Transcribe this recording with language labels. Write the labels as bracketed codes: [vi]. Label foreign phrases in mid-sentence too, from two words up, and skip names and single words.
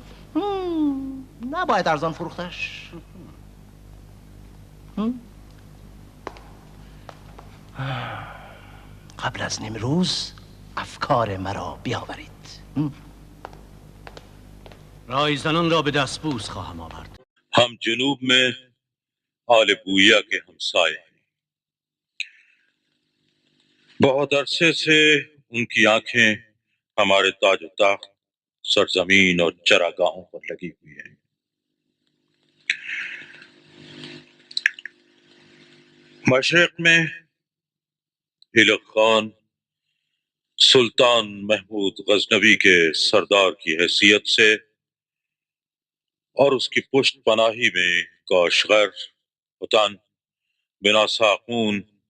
[fa] نباید ارزان فروختش. قبل از نیمروز افکار مرا بیاورید. رایزنان را به دستبوس خواهم آورد. [ur] ہم جنوب میں آل بویا کے ہمسائے ہیں. بہت عرصے سے ان کی آنکھیں ہمارے تاج و تخت، سرزمین اور چراگاہوں پر لگی ہوئی ہیں. مشرق میں ہلک خان سلطان محمود غزنوی کے سردار کی حیثیت سے اور اس کی پشت پناہی میں کاشغر، حطن، بنا ساخون